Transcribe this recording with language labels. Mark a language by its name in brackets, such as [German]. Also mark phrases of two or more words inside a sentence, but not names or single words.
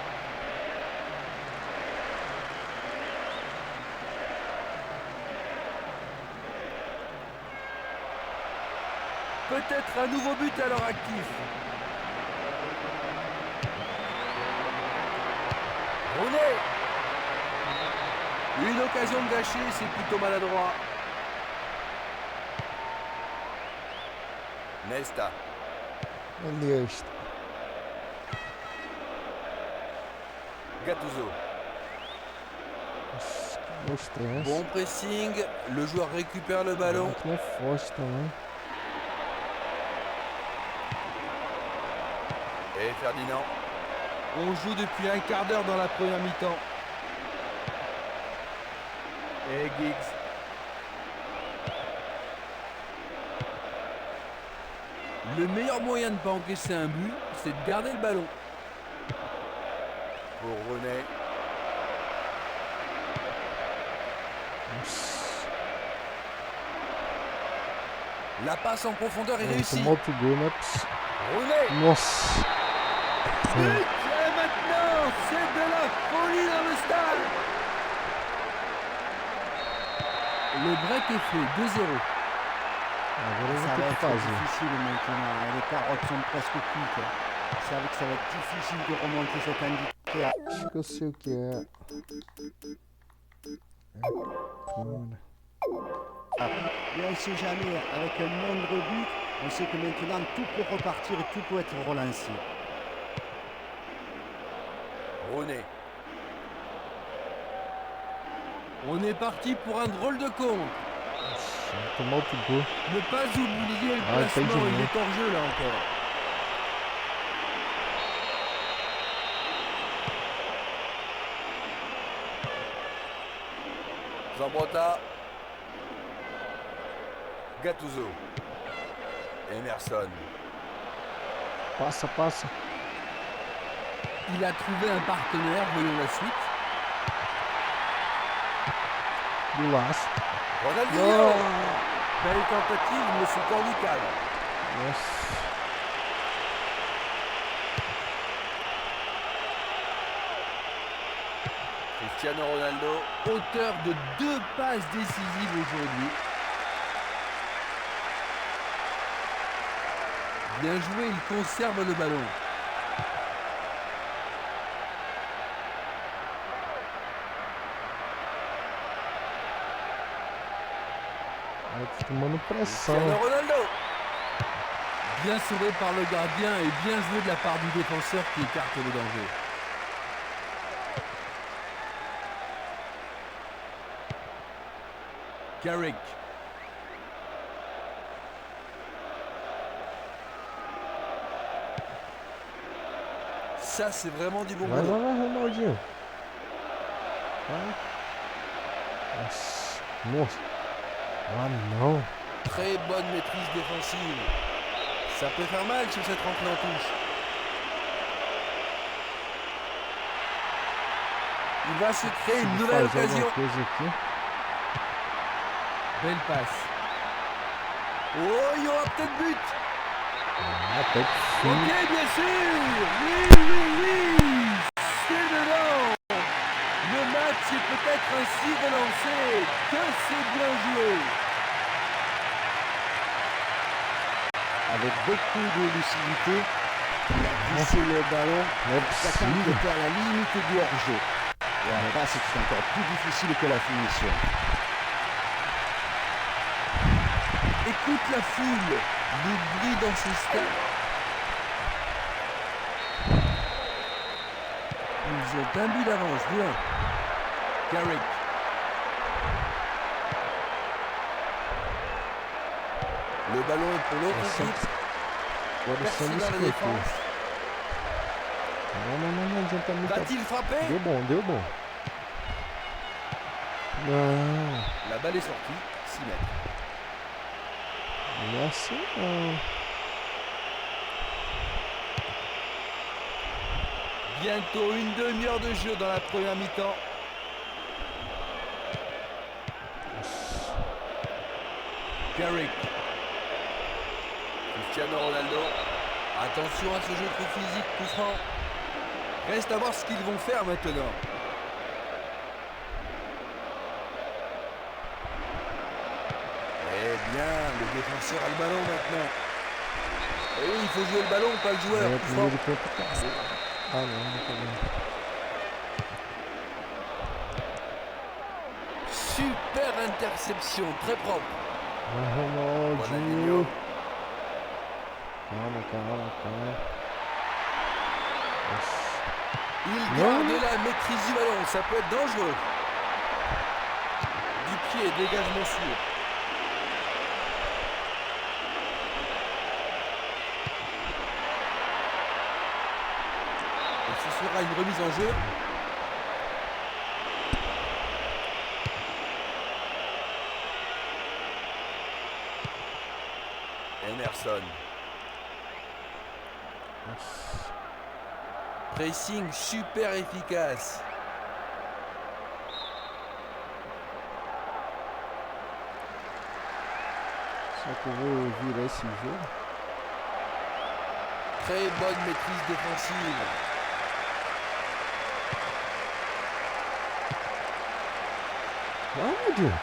[French] Peut-être un nouveau but à leur actif. Rooney. Une occasion de gâcher, c'est plutôt maladroit. Nesta. [Portuguese] Aliás, Gattuso. o stress. [French] Bon pressing, le joueur récupère le ballon. [Portuguese] Aqui é forte também. [French] Et Ferdinand. On joue depuis un quart d'heure dans la première mi-temps. Et Giggs. Le meilleur moyen de ne pas encaisser un but, c'est de garder le ballon. Pour Rooney. [Portuguese] Nossa. [French] La passe en profondeur est [Portuguese] Ele [French] réussie. [Portuguese] tomou outro gol, não é possível. Rooney. Nossa. [French] But, et maintenant, c'est de la folie dans le stade. Le break est fait, 2-0. [Portuguese] Agora eu [French] Ça [Portuguese] vou [French] va [Portuguese] ter que [French] être [Portuguese] fazer. [French] difficile maintenant. Et les carottes sont presque cuites. Vous savez que ça va être difficile de remonter cet handicap. [Portuguese] Acho que eu sei o que é. Puna. [French] Mais on ne sait jamais. Avec un moindre but, on sait que maintenant tout peut repartir et tout peut être relancé. Rooney. On est parti pour un drôle de compte. [Portuguese] Nossa, tomou outro gol. [French] Ne pas oublier le Ah, placement, fait du il bien. est hors jeu là encore. Zambrotta. Gattuso. Emerson. [Portuguese] Passa, passa. [French] Il a trouvé un partenaire, voyons la suite. [Portuguese] Do laço. Ronaldinho. Oh. [French] Belle tentative, mais c'est hors du cadre. [Portuguese] Nossa. [French] Cristiano Ronaldo, auteur de 2 passes décisives aujourd'hui. Bien joué, il conserve le ballon. [Portuguese] Aí tá tomando pressão. [French] Cristiano Ronaldo. Bien sauvé par le gardien et bien joué de la part du défenseur qui écarte le danger. Carrick. Ça, c'est vraiment du bon [Portuguese] Vai, [French] boulot. [Portuguese] vai, vai, Ronaldinho. Vai. Nossa. Nossa. Ah, não. [French] Très bonne maîtrise défensive. Ça peut faire mal sur cette rentrée en touche. Il va se créer une nouvelle [Portuguese] Fazer [French] occasion. [Portuguese] alguma coisa aqui. [French] Belle passe. Oh, il y aura peut-être but. [Portuguese] Ah, até que fim. [French] Ok, bien sûr. Oui. C'est dedans. Le match est peut-être ainsi relancé. Que c'est bien joué. Avec beaucoup de lucidité, il a glissé le ballon. [Portuguese] Não é [French] L'attaquant [Portuguese] possível. [French] était à la limite du hors-jeu. Et là, c'est encore plus difficile que la finition. Écoute la foule. Le bruit dans ce stade. Ils ont un but d'avance, 2-1. Carrick. Le ballon est pour l'autre [Portuguese] Nossa. [French] équipe. [Portuguese] Agora só [French] Personne [Portuguese] me [French] dans la [Portuguese] esqueceu. [French] défense. [Portuguese] Não adianta muito. [French] Va-t-il frapper? [Portuguese] Deu bom, deu bom. Não, [French] La balle est sortie. 6 mètres. [Portuguese] não é assim não. [French] Bientôt une demi-heure de jeu dans la première mi-temps. Carrick. Cristiano Ronaldo. Attention à ce jeu trop physique, coup franc. Reste à voir ce qu'ils vont faire maintenant. Eh bien, le défenseur a le ballon maintenant. Et oui, il faut jouer le ballon, pas le joueur. [Portuguese] É, [French] Coup [Portuguese] primeiro [French] franc. [Portuguese] tempo passa. Ah, não, não tô vendo. [French] Super interception, très propre. [Portuguese] Ronaldinho. Calma, calma, calma. Nossa. [French] Il Non. garde la maîtrise du ballon, ça peut être dangereux. Du pied, dégagement sûr. Et ce sera une remise en jeu. Emerson. [Portuguese] Nossa. [French] Pressing super efficace. [Portuguese] Será que eu vou virar esse jogo? [French] Très bonne maîtrise défensive. [Portuguese] Vamos, Dinho.